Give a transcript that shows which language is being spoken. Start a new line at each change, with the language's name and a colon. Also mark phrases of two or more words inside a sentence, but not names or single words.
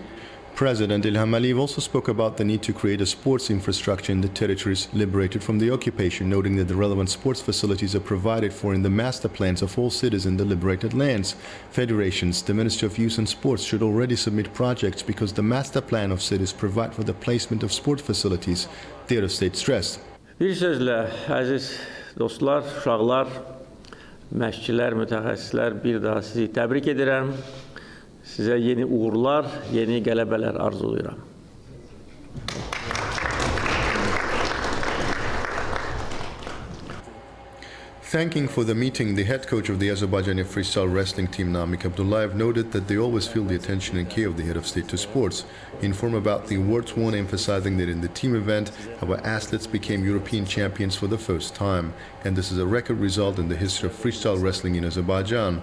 English: President İlham Aliyev also spoke about the need to create a sports infrastructure in the territories liberated from the occupation, noting that the relevant sports facilities are provided for in the master plans of all cities in the liberated lands. Federations, the Ministry of Youth and Sports should already submit projects because the master plan of cities provide for the placement of sport facilities, the head of state stressed.
Azerbaijani: Bir sözlə, əziz dostlar, uşaqlar, məşqçilər, mütəxəssislər, bir daha sizi təbrik edirəm. Sizə yeni uğurlar, yeni qələbələr arzulayıram.
English: Thanking for the meeting, the head coach of the Azerbaijani freestyle wrestling team, Namik Abdullayev, noted that they always feel the attention and care of the head of state to sports. He informed about the awards won, emphasizing that in the team event, our athletes became European champions for the first time, and this is a record result in the history of freestyle wrestling in Azerbaijan.